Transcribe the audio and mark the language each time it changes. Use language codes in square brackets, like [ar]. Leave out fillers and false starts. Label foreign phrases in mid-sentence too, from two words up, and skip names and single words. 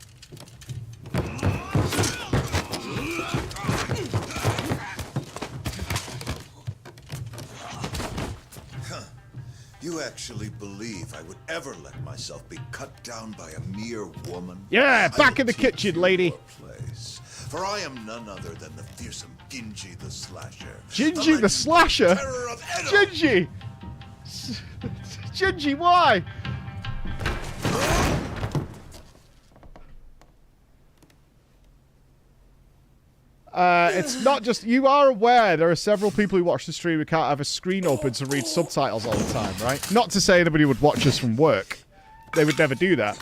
[en] You actually believe I would ever let myself be cut down by a mere woman? Yeah, back in the kitchen, lady. Place, for I am none other than the fearsome Ginji the Slasher. Ginji the Slasher? Terror of Edo. Ginji! Ginji, why? It's not just... You are aware there are several people who watch the stream who can't have a screen open to read subtitles all the time, right? Not to say anybody would watch us from work. They would never do that.